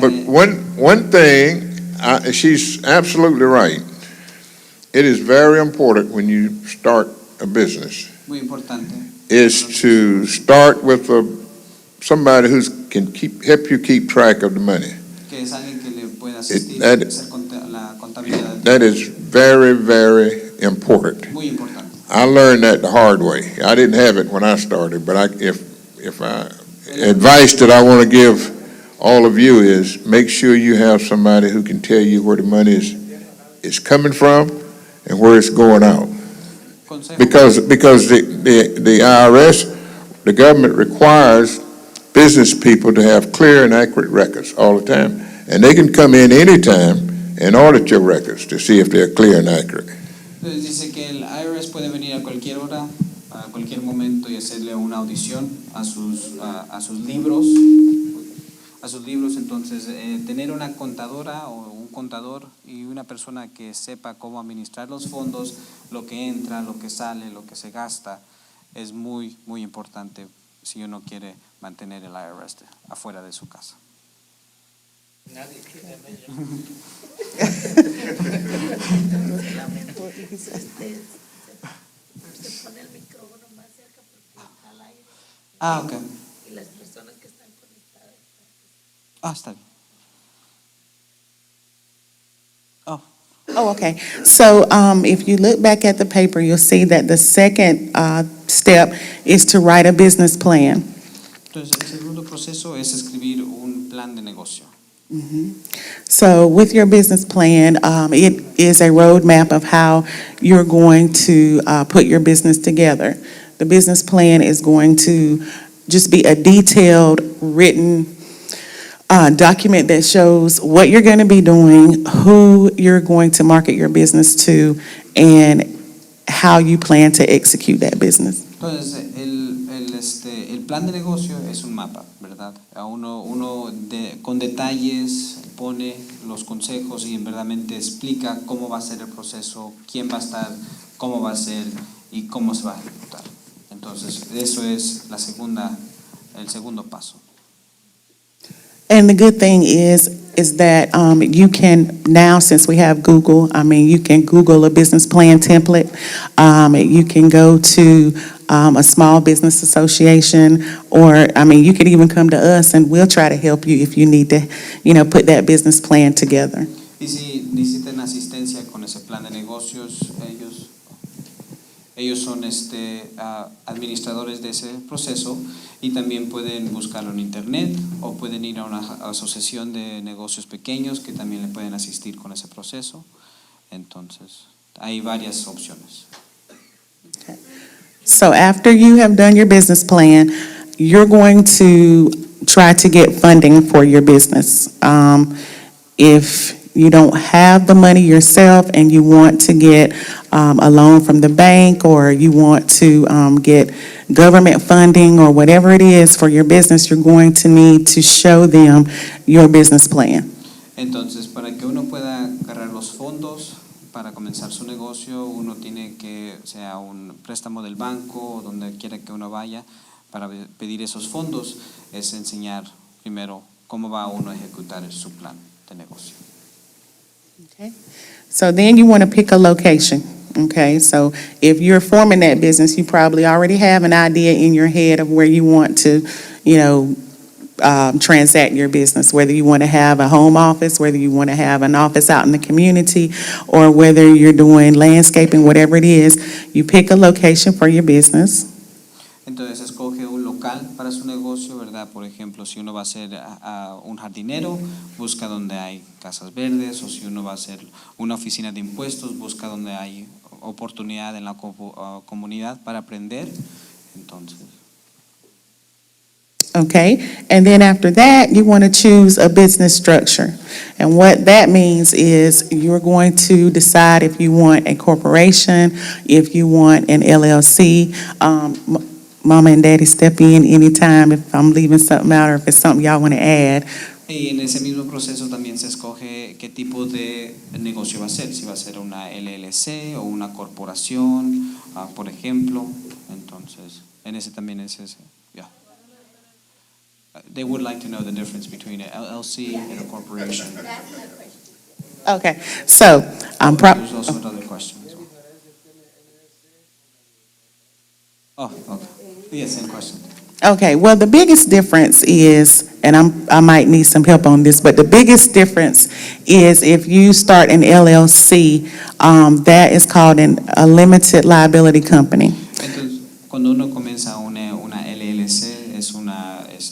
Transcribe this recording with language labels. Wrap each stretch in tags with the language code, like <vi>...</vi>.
<en>But one thing, she's absolutely right. It is very important when you start a business,</en> <es>muy importante,</es> <en>is to start with somebody who can help you keep track of the money.</en> <es>que es alguien que le puede asistir</es> <en>that-</en> <es>a hacer la contabilidad.</es> <en>That is very, very important.</en> <es>Muy importante.</es> <en>I learned that the hard way. I didn't have it when I started, but advice that I want to give all of you is make sure you have somebody who can tell you where the money is coming from and where it's going out.</en> <es>consejo.</es> <en>Because the IRS, the government requires business people to have clear and accurate records all the time. And they can come in anytime and audit your records to see if they're clear and accurate.</en> <es>Entonces dice que el IRS puede venir a cualquier hora, a cualquier momento y hacerle una audición a sus libros. Entonces tener una contadora o un contador y una persona que sepa cómo administrar los fondos, lo que entra, lo que sale, lo que se gasta, es muy, muy importante si uno quiere mantener el IRS afuera de su casa. Nadie quiere ver. Se pone el micrófono más cerca porque está al aire. Ah, ok. Y las personas que están conectadas. Ah, está bien. Oh.</es> <en>Oh, okay. So if you look back at the paper, you'll see that the second step is to write a business plan.</en> <es>Entonces, el segundo proceso es escribir un plan de negocio.</es> <en>So with your business plan, it is a roadmap of how you're going to put your business together. The business plan is going to just be a detailed, written document that shows what you're going to be doing, who you're going to market your business to, and how you plan to execute that business.</en> <es>Entonces, el plan de negocio es un mapa, ¿verdad? Con detalles pone los consejos y en verdaderamente explica cómo va a ser el proceso, quién va a estar, cómo va a ser y cómo se va a ejecutar. Entonces, eso es el segundo paso.</es> <en>And the good thing is that you can now, since we have Google, you can Google a business plan template. You can go to a small business association, or, you could even come to us and we'll try to help you if you need to, put that business plan together.</en> <es>Y si necesitan asistencia con ese plan de negocios, ellos son administradores de ese proceso y también pueden buscarlo en internet o pueden ir a una asociación de negocios pequeños que también le pueden asistir con ese proceso. Entonces, hay varias opciones.</es> <en>Okay. So after you have done your business plan, you're going to try to get funding for your business. If you don't have the money yourself and you want to get a loan from the bank, or you want to get government funding or whatever it is for your business, you're going to need to show them your business plan.</en> <es>Entonces, para que uno pueda agarrar los fondos para comenzar su negocio, uno tiene que, sea un préstamo del banco o donde quiera que uno vaya para pedir esos fondos, es enseñar primero cómo va uno a ejecutar su plan de negocio.</es> <en>Okay. So then you want to pick a location. Okay, so if you're forming that business, you probably already have an idea in your head of where you want to, transact your business, whether you want to have a home office, whether you want to have an office out in the community, or whether you're doing landscaping, whatever it is, you pick a location for your business.</en> <es>Entonces escoge un local para su negocio, ¿verdad? Por ejemplo, si uno va a ser un jardinero, busca donde hay casas verdes, o si uno va a ser una oficina de impuestos, busca donde hay oportunidad en la comunidad para aprender. Entonces.</es> <en>Okay, and then after that, you want to choose a business structure. And what that means is you're going to decide if you want a corporation, if you want an LLC. Mama and Daddy, step in anytime if I'm leaving something out or if it's something y'all want to add.</en> <es>Y en ese mismo proceso también se escoge qué tipo de negocio va a ser, si va a ser una LLC o una corporación, por ejemplo. Entonces, en ese también es ese.</es> <en>Yeah. They would like to know the difference between an LLC and a corporation. Okay, so There's also another question as well. Oh, okay. Yes, same question. Okay, well, the biggest difference is, and I might need some help on this, but the biggest difference is if you start an LLC, that is called a limited liability company.</en> <es>Entonces, cuando uno comienza una LLC, es una,</es>